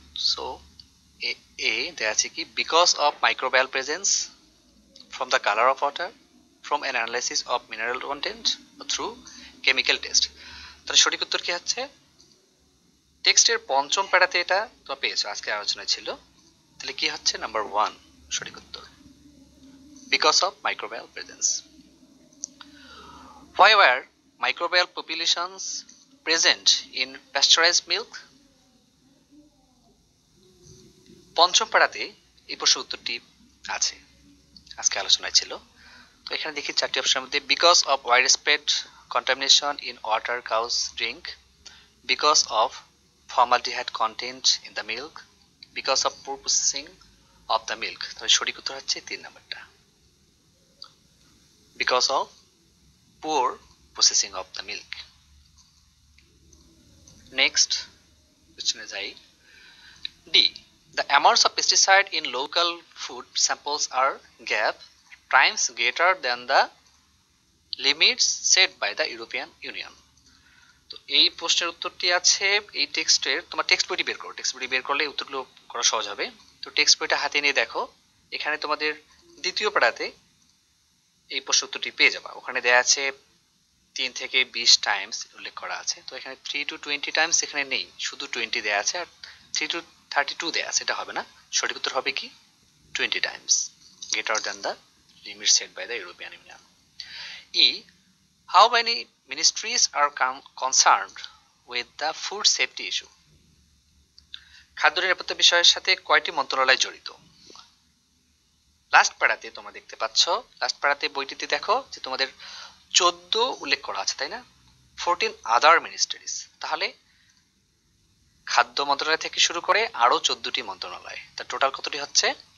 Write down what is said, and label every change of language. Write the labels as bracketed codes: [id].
[en] so [bn] এ দেয়া আছে কি, [en] Because of microbial presence, from the colour of water, from an analysis of mineral content, through chemical test. [bn] তাহলে সঠিক উত্তর কি হচ্ছে? টেক্সটের পঞ্চম প্যারাতে এটা তোমরা পেয়েছো, আজকে আলোচনায় ছিল। তাহলে কি হচ্ছে? [en] number 1 [bn] সঠিক উত্তর, [en] Because of microbial presence. Why were microbial populations present in pasteurized milk? [bn] পঞ্চম পাড়াতে এই প্রশ্নের উত্তরটি আছে, আজকে আলোচনায় ছিল। তো এখানে দেখি চারটি অপশনের মধ্যে [en] Because of widespread contamination in water cows drink, because of formaldehyde content in the milk, because of poor processing of the milk. [bn] তাহলে সঠিক উত্তর হচ্ছে 3 নাম্বারটা, [en] Because of poor processing of the milk. Next question is I. D. The amounts of pesticide in local food samples are gap times greater than the limits set by the European Union. [bn] তো এই প্রশ্নের উত্তরটি আছে এই টেক্সটের, তোমার text বইটি বের করো, টেক্সট বইটি বের করলে উত্তরগুলো করা সহজ হবে। তো টেক্সট বইটা হাতে নিয়ে দেখো, এখানে তোমাদের দ্বিতীয় পাড়াতে এই প্রশ্নের উত্তরটি পেয়ে যাবা। ওখানে দেয়া আছে 3 থেকে 20 টাইমস উল্লেখ করা আছে। তো এখানে 3 to 20 টাইমস এখানে নেই, শুধু 20 দেয়া আছে, আর 3 to 32 দেয়া আছে, এটা হবে না। সঠিক উত্তর হবে কি [en] 20 times greater than the limit set by the European Union. E. How many ministries are concerned with the food safety issue? [bn] খাদ্য নিরাপত্তা বিষয়ের সাথে কয়টি মন্ত্রণালয় জড়িত? লাস্ট প্যারাতে তোমরা দেখতে পাচ্ছ, লাস্ট প্যারাতে বইটিতে দেখো যে তোমাদের 14 উল্লেখ করা আছে, তাই না? 14 [en] Other ministries. [bn] তাহলে খাদ্য মন্ত্রণালয় থেকে শুরু করে আরো 14টি মন্ত্রণালয়, তার টোটাল কতটি হচ্ছে?